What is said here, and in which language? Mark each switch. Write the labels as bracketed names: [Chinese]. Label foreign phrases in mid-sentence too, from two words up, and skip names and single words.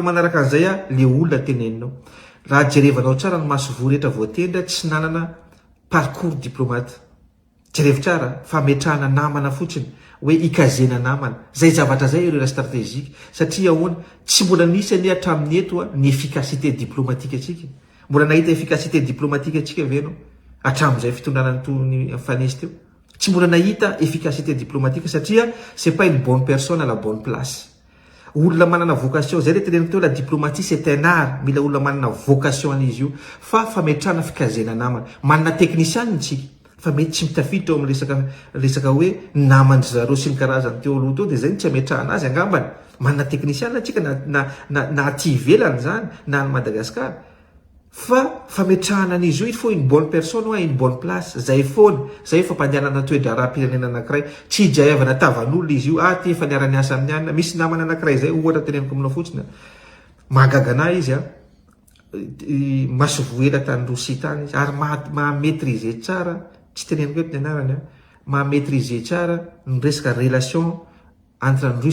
[Malagasy] manaraka an'izay le olona teneninao raha jerevanao tsara ny masovoa rehetra voatendra tsy nanana [French] parcours diplomate [Malagasy] jerevy tsara fametrahana namana fotsiny hoe ikazena namana zay zavatra zay ireo stratégique satria ahoana tsy mbola nisy any hatramin'ny eto ny [French] efficacité diplomatique [Malagasy] atsika mbola nahita [French] efficacité diplomatique [Malagasy] atsika ve anao hatramin'izay fitondrana ny fanesy teo tsy mbola nahita [French] efficacité diplomatique [Malagasy] satria [French] c'est pas une bonne personne à la bonne place. [Malagasy] Olona manana vocation zay le teneniko teo [French] la diplomatie c'est un art [Malagasy] mila olona manana vocation an'izy io fa fametrahana fikazena namana manana technician tsika fa mety tsy mitafiditra ao amin'ny resaka hoe namany zareo sy ny karazany teo aloha teo de zay ny tsy ametrahana azy angambany manana technician atsika na aty ivelany zany na any Madagasikara fa fametrahana an'izy io [French] il faut une bonne personne ou une bonne place [Malagasy] zay foana zay fampandehanana toedra raha-pirenena anankiray tsy hijaivana tavan'olona izy io ty efa niara niasa amin'ny anina misy namana anankiray zay ohatra teneniko aminao fotsiny mahagagana izy masovoela tany Rosia tany izy ary mahametrize tsara tsy teneniko eto ny anarany mahametrize tsara ny resaka [French] relation entre [Malagasy] ny